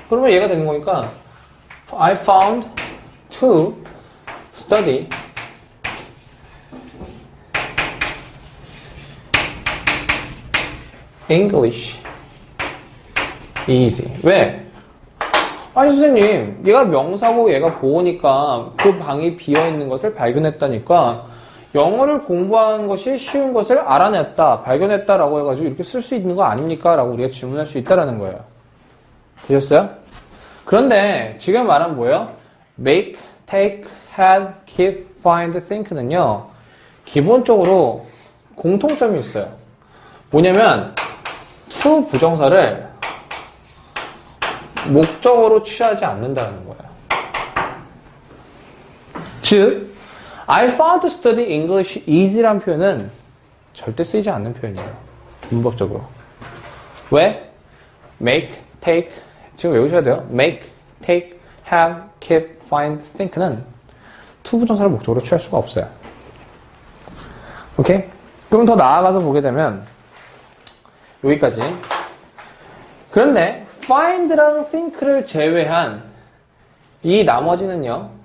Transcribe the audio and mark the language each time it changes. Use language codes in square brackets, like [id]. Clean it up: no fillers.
[ko] 그러면 얘가 되는 거니까 [en] I found to study English easy. [ko] 왜? 아니 선생님, 얘가 명사고 얘가 보호니까 그 방이 비어있는 것을 발견했다니까 영어를 공부하는 것이 쉬운 것을 알아냈다, 발견했다라고 해가지고 이렇게 쓸 수 있는 거 아닙니까? 라고 우리가 질문할 수 있다라는 거예요. 되셨어요? 그런데 지금 말한 뭐예요? [en] make, take, have, keep, find, think는요 [ko] 기본적으로 공통점이 있어요. 뭐냐면 to 부정사를 목적어로 취하지 않는다는 거예요. 즉, [en] I found to study English easy [ko] 라는 표현은 절대 쓰이지 않는 표현이에요. 문법적으로. 왜? make, take, 지금 외우셔야 돼요. [en] make, take, have, keep, find, think는 to [ko] 부정사를 목적으로 취할 수가 없어요. 오케이? 그럼 더 나아가서 보게 되면 여기까지. 그런데 find랑 think를 제외한 이 나머지는요.